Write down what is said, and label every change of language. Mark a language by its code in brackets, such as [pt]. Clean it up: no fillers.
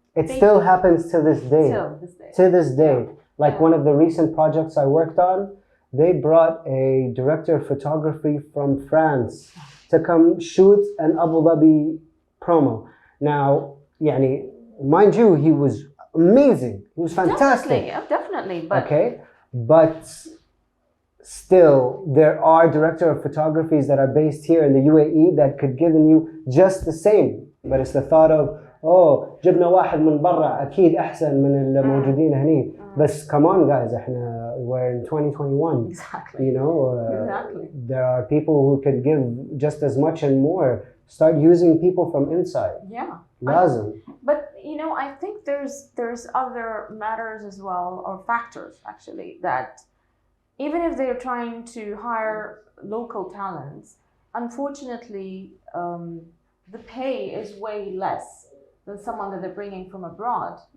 [en] it still happens to this day. To this day. Like one of the recent projects I worked on, they brought a director of photography from France to come shoot an Abu Dhabi promo. Now, yani, mind you, he was amazing. He was fantastic. Definitely. But okay, but still, there are director of photographies that are based here in the UAE that could give you just the same. But it's the thought of, oh, [ar] جبنا واحد من برا أكيد أحسن من الموجودين هني. [en] بس come on guys, احنا we're in 2021. Exactly. You know, there are people who could give just as much and more. Start using people from inside. Yeah. [ar] Lazim. [en] But you know, I think there's other matters as well, or factors actually, that even if they're trying to hire local talents, unfortunately, the pay is way less than someone that they're bringing from abroad.